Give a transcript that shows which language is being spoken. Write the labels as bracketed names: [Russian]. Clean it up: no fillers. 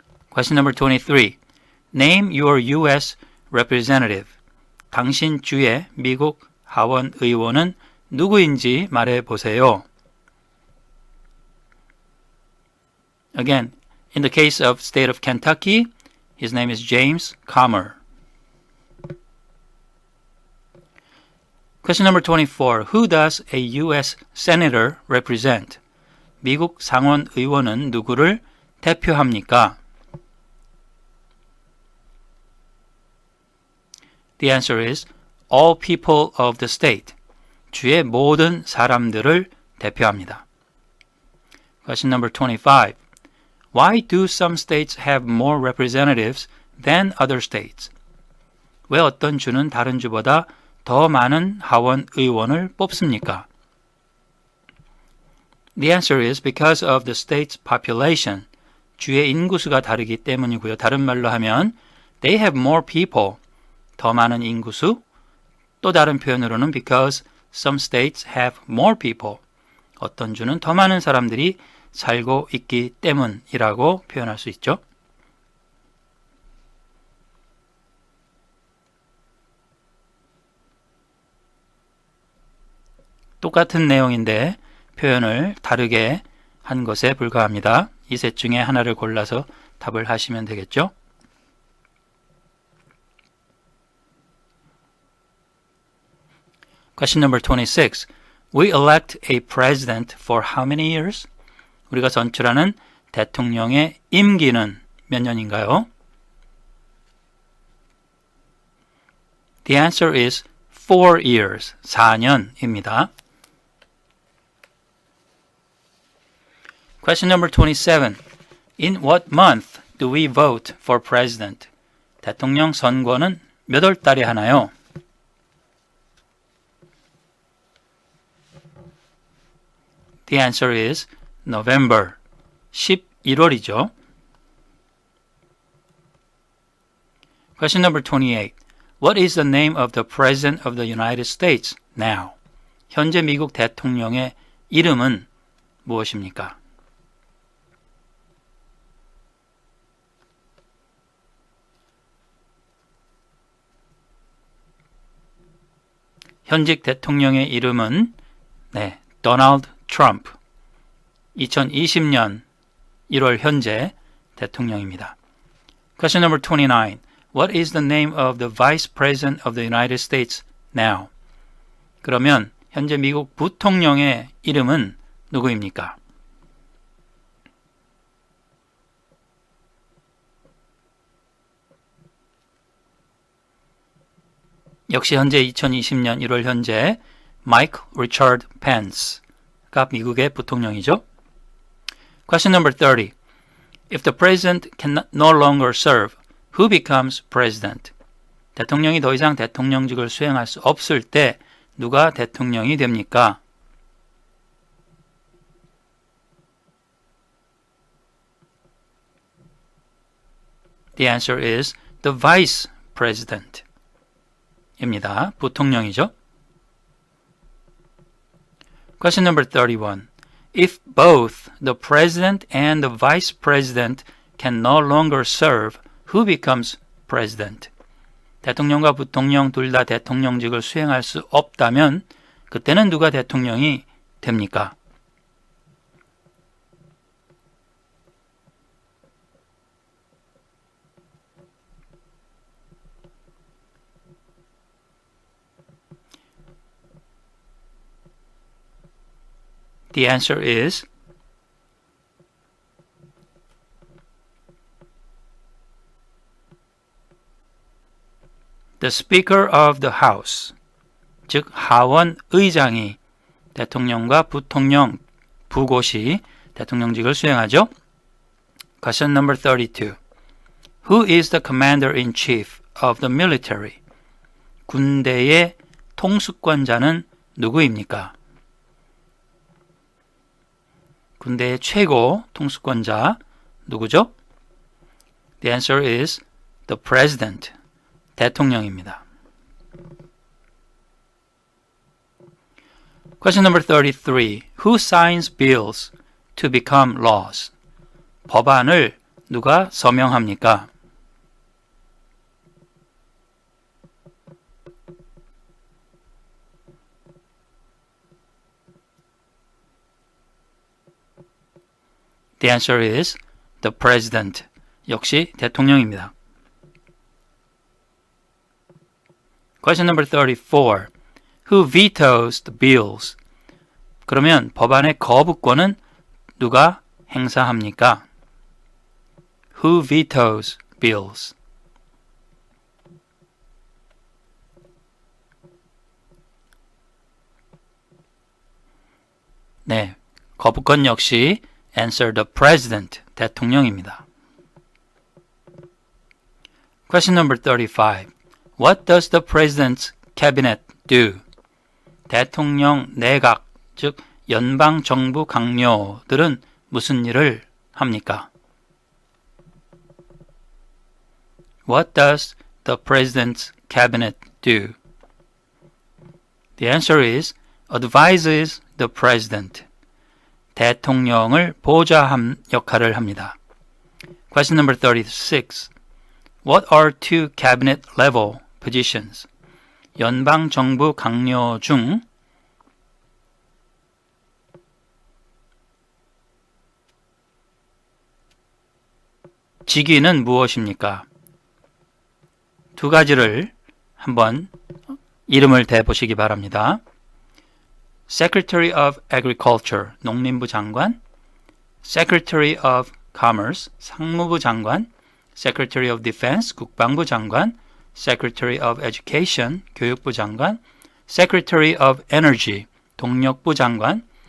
[English] Question number 23. Name your U.S. representative. [Korean] 당신 주의 미국 하원 의원은 누구인지 말해보세요. [English] Again, in the case of state of Kentucky, his name is James Comer. Question number 24. Who does a U.S. senator represent? [Korean] 미국 상원 의원은 누구를 대표합니까? [English] The answer is all people of the state. [Korean] 주의 모든 사람들을 대표합니다. [English] Question number 25. Why do some states have more representatives than other states? [Korean] 왜 어떤 주는 다른 주보다 더 많은 하원 의원을 뽑습니까? [English] The answer is because of the state's population. [Korean] 주의 인구수가 다르기 때문이고요. 다른 말로 하면 [English] they have more people. [Korean] 더 많은 인구수. 또 다른 표현으로는 [English] because some states have more people. [Korean] 어떤 주는 더 많은 사람들이 살고 있기 때문이라고 표현할 수 있죠. 똑같은 내용인데 표현을 다르게 한 것에 불과합니다. 이 셋 중에 하나를 골라서 답을 하시면 되겠죠. [English] Question number 26. We elect a president for how many years? [Korean] 우리가 선출하는 대통령의 임기는 몇 년인가요? [English] The answer is 4 years, [Korean] 4년입니다. [English] Question number 27. In what month do we vote for president? [Korean] 대통령 선거는 몇 월 달에 하나요? [English] The answer is November, [Korean] 11월이죠. [English] Question number 28. What is the name of the President of the United States now? [Korean] 현재 미국 대통령의 이름은 무엇입니까? 현직 대통령의 이름은 도널드 트럼프. 2020년 1월 현재 대통령입니다. [English] Question number 29. What is the name of the Vice President of the United States now? [Korean] 그러면 현재 미국 부통령의 이름은 누구입니까? 역시 현재 2020년 1월 현재 마이크 리처드 펜스가 미국의 부통령이죠. [English] Question number 30. If the president can no longer serve, who becomes president? [Korean] 대통령이 더 이상 대통령직을 수행할 수 없을 때 누가 대통령이 됩니까? [English] The answer is the vice president. [Korean] 입니다. 부통령이죠. [English] Question number 31. If both the president and the vice president can no longer serve, who becomes president? [Korean] 대통령과 부통령 둘 다 대통령직을 수행할 수 없다면 그때는 누가 대통령이 됩니까? [English] The answer is the Speaker of the House, [Korean] 즉 하원 의장이 대통령과 부통령, 부고시 대통령직을 수행하죠. [English] Question number 32. Who is the Commander-in-Chief of the military? [Korean] 군대의 통수권자는 누구입니까? 군대의 최고 통수권자 누구죠? [English] The answer is the President. [Korean] 대통령입니다. [English] Question number 33. Who signs bills to become laws? [Korean] 법안을 누가 서명합니까? [English] The answer is the president. [Korean] 역시 대통령입니다. [English] Question number 34. Who vetoes the bills? [Korean] 그러면 법안의 거부권은 누가 행사합니까? [English] Who vetoes bills? [Korean] 네, 거부권 역시 [English] answer the president, [Korean] 대통령입니다. [English] Question number 35. What does the president's cabinet do? [Korean] 대통령 내각, 즉 연방정부 강요들은 무슨 일을 합니까? [English] What does the president's cabinet do? The answer is advises the president. [Korean] 대통령을 보좌함 역할을 합니다. [English] Question number 36. What are two cabinet level positions? [Korean] 연방정부 강요 중 직위는 무엇입니까? 두 가지를 한번 이름을 대보시기 바랍니다. [English] Secretary of Agriculture, [Korean] 농림부 장관, [English] Secretary of Commerce, [Korean] 상무부 장관, [English] Secretary of Defense, [Korean] 국방부 장관, [English] Secretary of Education, [Korean] 교육부 장관, [English] Secretary of Energy, [Korean] 동력부 장관,